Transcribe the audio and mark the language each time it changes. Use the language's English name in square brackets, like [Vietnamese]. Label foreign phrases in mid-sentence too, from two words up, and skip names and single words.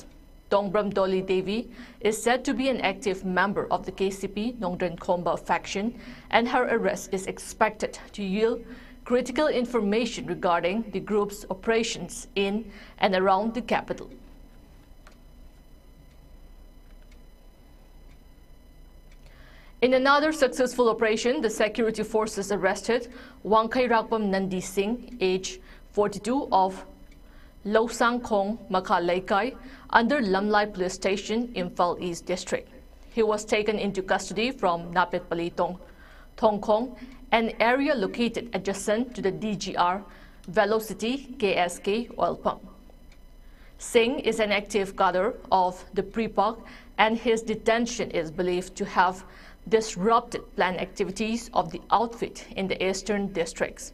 [English] Tongbram Doli Devi is said to be an active member of the KCP Nongdran Khomba faction, and her arrest is expected to yield critical information regarding the group's operations in and around the capital. In another successful operation, the security forces arrested Wangkai Rakpam Nandi Singh, age 42, of Losang Khong, Makha Laikai, under Lamlai Police Station, Imphal East District. He was taken into custody from Napet Pali Tongkong, an area located adjacent to the DGR Velocity KSK oil pump. Singh is an active cadre of the Pripak, and his detention is believed to have disrupted planned activities of the outfit in the eastern districts.